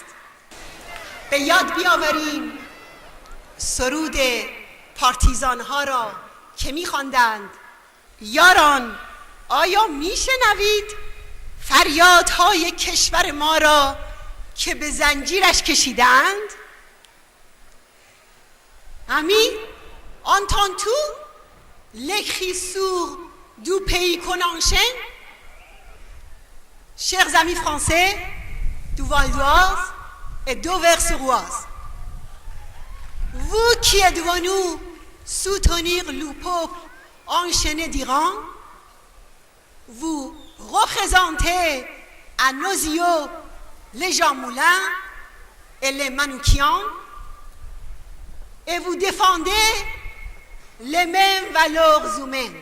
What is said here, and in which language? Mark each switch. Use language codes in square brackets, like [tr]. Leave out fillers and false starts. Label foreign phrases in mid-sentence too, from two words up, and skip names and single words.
[fa] به یاد بیاوریم سرود پارتیزان‌ها را که می‌خواندند یاران آیا میشنوید فریادهای کشور ما را که به زنجیرش کشیدند؟ [fr] Amis, entends-tu les cris sourds du pays qu'on enchaîne? Chers amis français du Val d'Oise et d'Auvers-sur-Oise, vous qui êtes venus soutenir le peuple enchaîné d'Iran, vous représentez à nos yeux les Jean Moulin et les Manoukian et vous défendez les mêmes valeurs humaines.